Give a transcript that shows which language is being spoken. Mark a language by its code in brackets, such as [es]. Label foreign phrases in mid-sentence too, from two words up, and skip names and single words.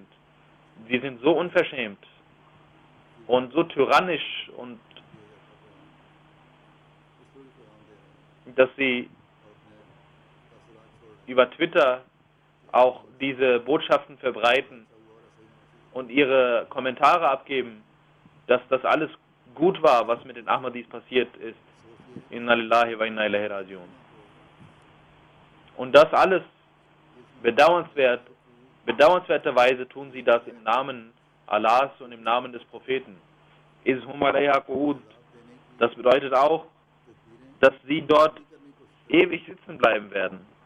[de] Sie sind so unverschämt und so tyrannisch und dass sie über Twitter auch diese Botschaften verbreiten und ihre Kommentare abgeben, dass das alles gut war, was mit den Ahmadis passiert ist. [ar] إنا لله وإنا إليه راجعون. Und das alles bedauernswerterweise tun sie das im Namen Allahs und im Namen des Propheten. إذ هم عليها قعود. [de] Das bedeutet auch, dass sie dort ewig sitzen bleiben werden.